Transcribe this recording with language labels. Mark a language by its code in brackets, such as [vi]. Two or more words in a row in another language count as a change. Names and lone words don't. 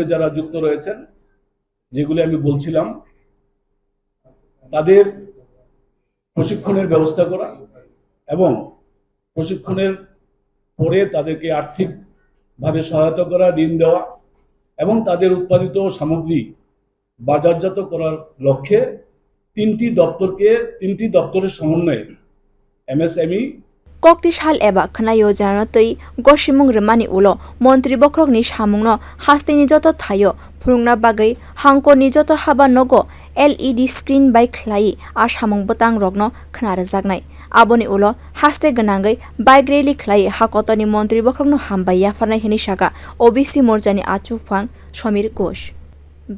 [bn] যারা যুক্ত রয়েছেন, যেগুলি আমি বলছিলাম, তাদের প্রশিক্ষণের ব্যবস্থা করা এবং প্রশিক্ষণের পরে তাদেরকে আর্থিকভাবে সহায়তা করা, ঋণ দেওয়া এবং তাদের উৎপাদিত সামগ্রী বাজারজাত করার লক্ষ্যে 3টি দপ্তরের সমন্বয়ে MSME [trp] kokti sal eba Khwna yojana tui gosimwng rwmani ulo montri bokhorok ni samung no haste ni joto thayo phurungna bagai hangko ni joto haba nogo [en] LED screen [trp] bai khlai samung botang rokno khwna rwjaknai aboni ulo haste gwnangai [en] bike rally [trp] khlai hakotor ni montri bokhorok no hambai yafarnai hini saka OBC morcha ni achugphang Samir ghosh.